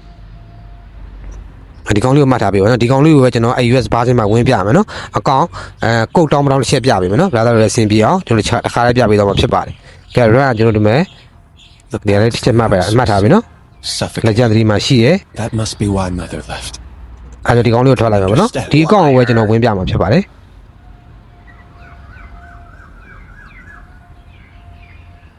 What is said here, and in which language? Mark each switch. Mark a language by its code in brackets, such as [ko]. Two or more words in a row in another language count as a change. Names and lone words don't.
[my] ဒီကောင်လေးကိုမှတ်ထားပြီပေါ့နော်ဒီကောင်လေးကိုပဲကျွန်တော် [en] US version [my] မှာဝင်ပြမယ်နော်အကောင့်ကုတ်တောင်းမတောင်းတစ်ချက်ပြပေးမယ်နော် brother တို့လည်းဆင်ပြေအောင်ကျွန်တော်တစ်ခါလေးပြပေးတော့မှာဖြစ်ပါတယ်ကဲ run ကျွန်တော်ဒီမှာဒီလေးတစ်ချက်မှတ်ထားပြီနော်လက်ကျန်3မှာရှိတယ် [en] That must be why mother left [my] အဲ့ဒါဒီကောင်လေးကိုထွက်လိုက်ပါနော်ဒီအကောင့်ကိုပဲကျွန်တော်ဝင်ပြမှာဖြစ်ပါတယ်